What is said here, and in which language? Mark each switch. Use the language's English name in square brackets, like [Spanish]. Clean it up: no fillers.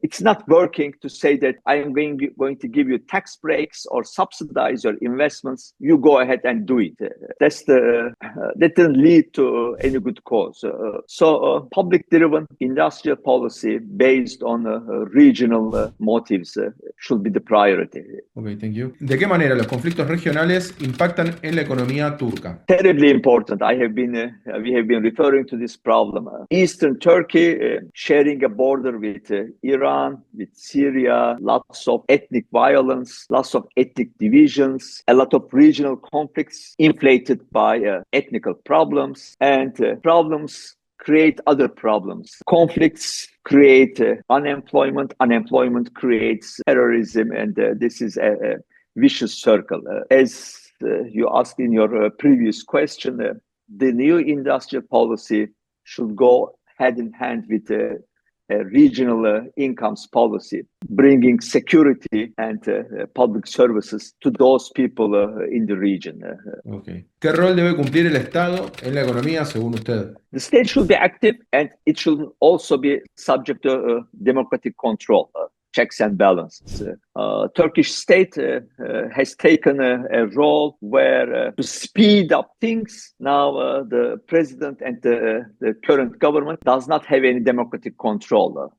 [English] It's not working to say that I am going to give you tax breaks or subsidize your investments. You go ahead and do it. That doesn't lead to any good cause. So public-driven industrial policy based on regional motives should be the priority. Okay, thank you. [Spanish] ¿De qué manera los conflictos regionales impactan en la economía turca? [English] Terribly important. We have been referring to this problem. Eastern Turkey, sharing a border with Iran, with Syria, lots of ethnic violence, lots of ethnic divisions, a lot of regional conflicts inflated by ethnical problems, and problems create other problems. Conflicts create unemployment, unemployment creates terrorism, and this is a vicious circle. As you asked in your previous question, the new industrial policy should go hand in hand with a regional incomes policy, bringing security and public services to those people in the region. Okay. [Spanish] ¿Qué rol debe cumplir el Estado en la economía según usted? [English] The state should be active and it should also be subject to democratic control. Checks and balances. Turkish state has taken a role where to speed up things. Now the president and the current government does not have any democratic control.